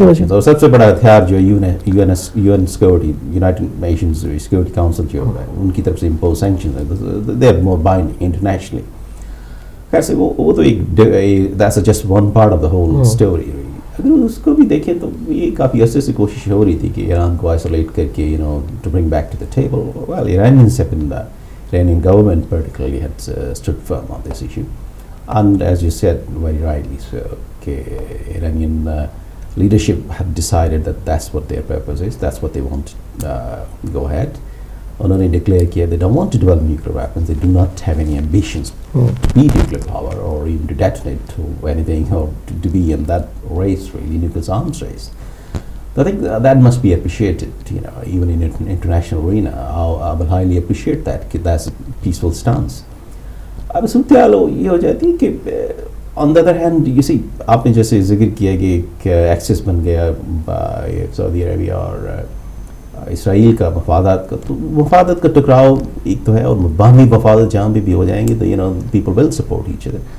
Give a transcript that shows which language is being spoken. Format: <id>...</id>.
<ur>اور سب سے بڑا ہتھیار جو UN security, United nations security council جو ہے ان کی طرف سے امپوز سینکشنز ہیں,</ur> <en>They are more binding internationally.</en> <ur>خیر سے وہ تو ایک</ur> <en>That's just one part of the whole story.</en> <ur>اگر اس کو بھی دیکھیں تو یہ کافی عرصے سے کوشش ہو رہی تھی کہ ایران کو آئسولیٹ کر کے</ur> <en>To bring back to the table. Well Iranians have been, the Iranian government particularly had stood firm on this issue. And as you said very rightly so, Iranian leadership had decided that that's what their purpose is, that's what they want to go ahead.</en> <ur>انہوں نے declare کیا</ur> <en>they don't want to develop nuclear weapons, they do not have any ambitions to be nuclear power or even to detonate to anything or to be in that race, really, nuclear arms race. So I think that must be appreciated, even in international arena. I will highly appreciate that, that's a peaceful stance.</en> <ur>اب صورتحال یہ ہو جاتی ہے کہ</ur> <en>on the other hand you see,</en> <ur>آپ نے جیسے ذکر کیا کہ ایک ایکسس بن گیا سعودی عربیہ اور اسرائیل کا مفادات کا, تو مفادات کا ٹکراؤ ایک تو ہے, اور باہمی مفادات جہاں بھی ہو جائیں گے تو</ur> <en>People will support each other.</en>